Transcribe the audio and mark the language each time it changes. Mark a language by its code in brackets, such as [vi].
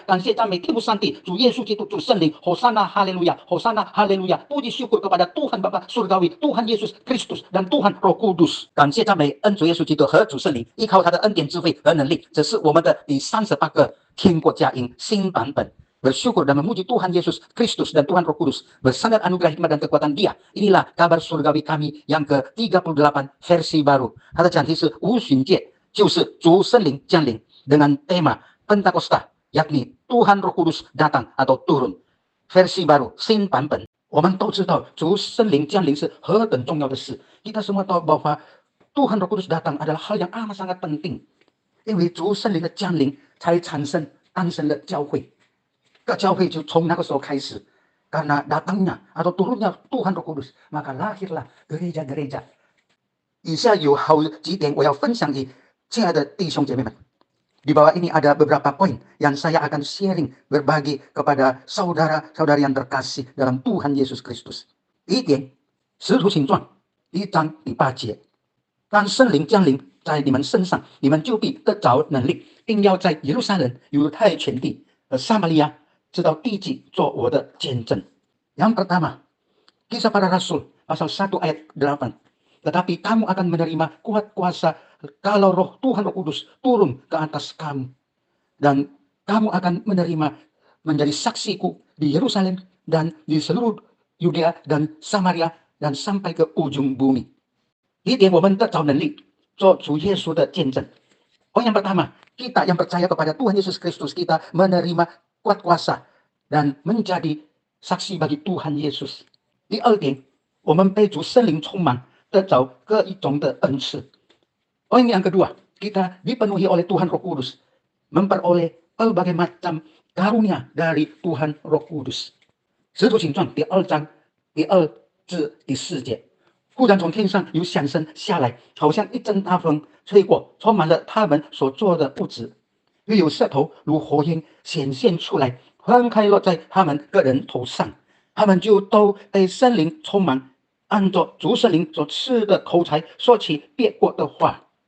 [zh] 感谢赞美天父上帝，主耶稣基督，主圣灵。 [id] Hosana haleluya, Hosana haleluya. Puji syukur kepada Tuhan Bapa Surgawi, Tuhan Yesus Kristus dan Tuhan Roh Kudus。 [zh] 感谢赞美恩主耶稣基督和主圣灵，依靠他的恩典、智慧和能力。这是我们的第38个天国佳音新版本。 [id] Bersyukur dan memuji Tuhan Yesus Kristus dan Tuhan Roh Kudus. Bersandar anugerah hikmat dan kekuatan Dia. Inilah kabar surgawi kami yang ke-38 versi baru. [zh] 它的讲题是无旬节，就是主圣灵降临， [id] dengan tema Pentakosta, yakni Tuhan Roh Kudus datang atau turun. Versi baru, [zh] 新版本。我们都知道主圣灵降临是何等重要的事。 [id] Kita semua tahu bahwa Tuhan Roh Kudus datang adalah hal yang amat sangat penting， [zh] 因为主圣灵的降临才诞生了教会。教会就从那个时候开始， [id] karena datangnya atau turunnya Tuhan Roh Kudus, maka lahirlah gereja-gereja。 [zh] 以下有好几点我要分享给亲爱的弟兄姐妹们。 [id] Di bawah ini ada beberapa poin yang saya akan sharing, berbagi kepada saudara-saudari yang terkasih dalam Tuhan Yesus Kristus。 [zh] 第一点，使徒行传1章第8节，当圣灵降临在你们身上，你们就必得着能力，并要在耶路撒冷、犹太全地和撒玛利亚直到地极做我的见证。 [id] Yang pertama, Kisah Para Rasul pasal 1 ayat 8. Tetapi kamu akan menerima kuat kuasa kalau Roh Tuhan Roh Kudus turun ke atas kamu. Dan kamu akan menerima menjadi saksiku di Yerusalem dan di seluruh Yudea dan Samaria dan sampai ke ujung bumi. [zh] 第一点，我们得着能力做主耶稣的见证。 [id] Poin yang pertama, kita yang percaya kepada Tuhan Yesus Kristus, kita menerima kuat kuasa dan menjadi saksi bagi Tuhan Yesus。 [zh] 第二点，我们被主圣灵充满，得着各一种的恩赐。 [id] Poin yang kedua, kita dipenuhi oleh Tuhan Roh Kudus, memperoleh berbagai macam karunia dari Tuhan Roh Kudus。 [zh] 使徒行传第2章第2至第4节，忽然从天上有响声下来，好像一阵大风吹过，充满了他们所做的物质。又有舌头如火焰显现出来，分开落在他们个人头上，他们就都被圣灵充满，按着主圣灵所赐的口才说起别国的话。